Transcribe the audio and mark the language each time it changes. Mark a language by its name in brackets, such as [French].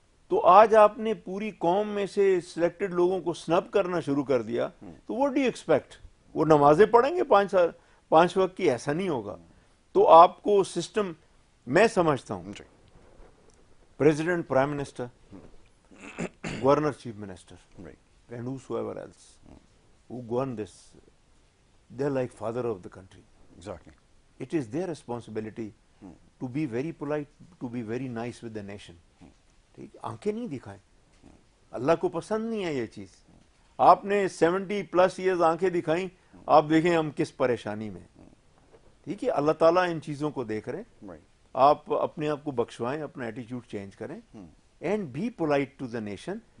[Urdu] تو آج آپ نے پوری قوم میں سے سلیکٹڈ لوگوں کو سنب کرنا شروع کر دیا, تو [English] what do you expect؟ [Urdu] وہ نمازیں پڑھیں گے 5 وقت کی؟ ایسا نہیں ہوگا. تو آپ کو سسٹم, میں سمجھتا ہوں president, prime minister, governor, chief minister, [English] and whosoever else who govern this, they're like father of the country. Exactly. It is their responsibility to be very polite, to be very nice with the nation. [Urdu] ٹھیک, آنکھیں نہیں دکھائیں. اللہ کو پسند نہیں ہے یہ چیز. آپ نے 70+ ایئرز آنکھیں دکھائیں, آپ دیکھیں ہم کس پریشانی میں. ٹھیک ہے, اللہ تعالیٰ ان چیزوں کو دیکھ رہے ہیں. آپ اپنے آپ کو بخشوائیں, اپنا ایٹیچیوڈ چینج کریں, [English] And be polite to the nation.